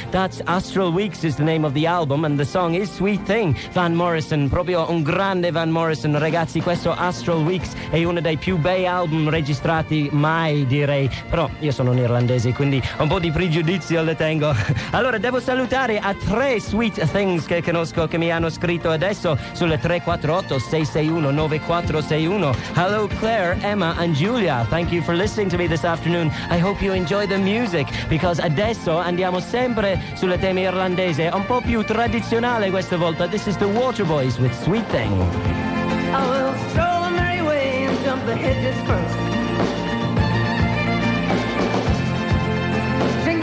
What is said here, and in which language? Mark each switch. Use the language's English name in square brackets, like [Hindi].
[English] That's Astral Weeks is the name of the album and the song is Sweet Thing, Van Morrison, [Italian] proprio un grande Van Morrison. Ragazzi, questo Astral Weeks è uno dei più bei album registrati mai, direi, però io sono un irlandese quindi un po' di pregiudizio le tengo. Allora devo salutare a tre Sweet Things che conosco che mi hanno scritto adesso sulle 348-661-9461. [English] Hello Claire, Emma and Julia, thank you for listening to me this afternoon. I hope you enjoy the music, because adesso andiamo sempre sulle teme irlandese, un po' più tradizionale questa volta. This is the Waterboys with Sweet Thing. I will stroll the merry way and jump the hedges first. I'll be right back when the hedges first.